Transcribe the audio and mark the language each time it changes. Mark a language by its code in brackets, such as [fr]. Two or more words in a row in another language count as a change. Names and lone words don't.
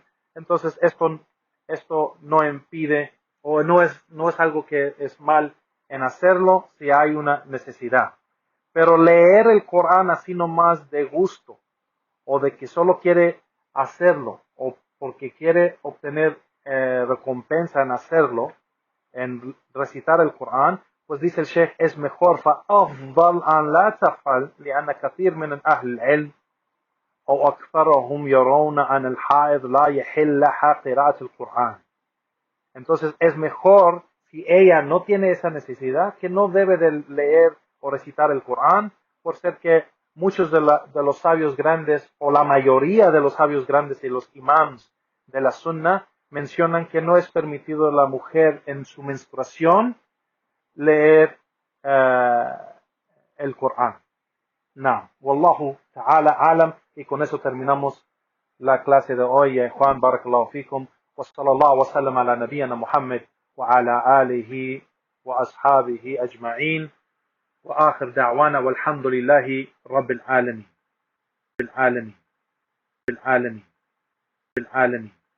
[es] Entonces esto no impide, o no es algo que es mal en hacerlo si hay una necesidad. Pero leer el Corán así nomás de gusto, o de que solo quiere hacerlo, o porque quiere obtener recompensa en hacerlo, en recitar el Corán, pues dice el Sheikh, es mejor [ar] فأفضل أن لا تفعل لأن كثير من أهل العلم أو أكثرهم يرون أن الحائض لا يحل لها قراءة القرآن. [es] Entonces es mejor, si ella no tiene esa necesidad, que no debe de leer o recitar el Corán, por ser que muchos de los sabios grandes, o la mayoría de los sabios grandes y los imams de la Sunna, mencionan que no es permitido a la mujer en su menstruación leer el Corán. No, [ar] والله تعالى أعلم, [es] y con eso terminamos la clase de hoy. Juan, [ar] بارك الله فيكم، وصلى الله وسلم على نبينا محمد وعلى آله وأصحابه أجمعين، وآخر دعوانا والحمد لله رب العالمين. بالعالمين بالعالمين بالعالمين